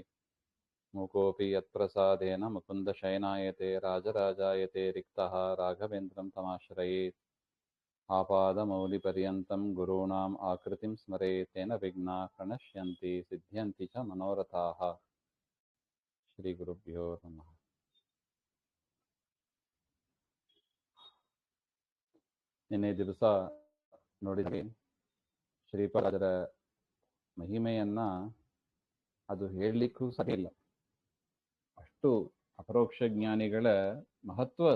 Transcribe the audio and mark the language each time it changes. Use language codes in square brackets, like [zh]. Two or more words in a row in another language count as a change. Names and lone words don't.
[sa] मूकोऽपि यत्प्रसादेन मुकुन्दशयनायते राजराजायते रिक्तः राघवेन्द्रं तमाश्रयेत्। आपादमौलिपर्यन्तं गुरूणाम् आकृतिं स्मरेत् तेन विघ्नाः प्रणश्यन्ति सिद्ध्यन्ति च मनोरथाः। ಶ್ರೀಗುರುಭ್ಯೋ ನಮಃ. [kn] ನಿನ್ನೆ ದಿವಸ ನೋಡಿದ್ವಿ ಶ್ರೀಪಾದರ ಮಹಿಮೆಯನ್ನ ಅದು ಹೇಳಲಿಕ್ಕೂ ಸಾಧ್ಯ. ಅಷ್ಟು ಅಪರೋಕ್ಷ ಜ್ಞಾನಿಗಳ ಮಹತ್ವ ಅದು.